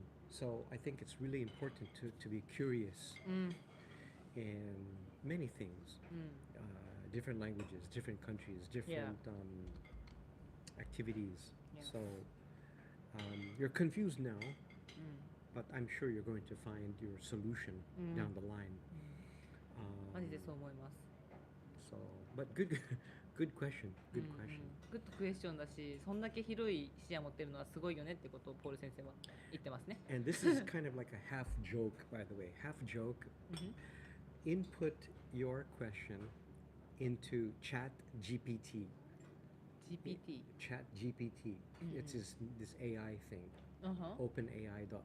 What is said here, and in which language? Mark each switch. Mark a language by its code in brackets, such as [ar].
[en] So I think it's really important to be curious in many things, different languages, different countries, different activities. Yes. So you're confused now, but I'm sure you're going to find your solution down the line. [ja] マジでそう思います。 [en] So, but good, good question. Good question. [ja] グッドクエスチョンだし、そんだけ広い視野持ってるのはすごいよねってことをポール先生は言ってますね。 [en] And this is kind of like a half joke, by the way. Half joke. Input your question into Chat GPT. GPT。 Chat GPT. It's this AI thing. OpenAI.com.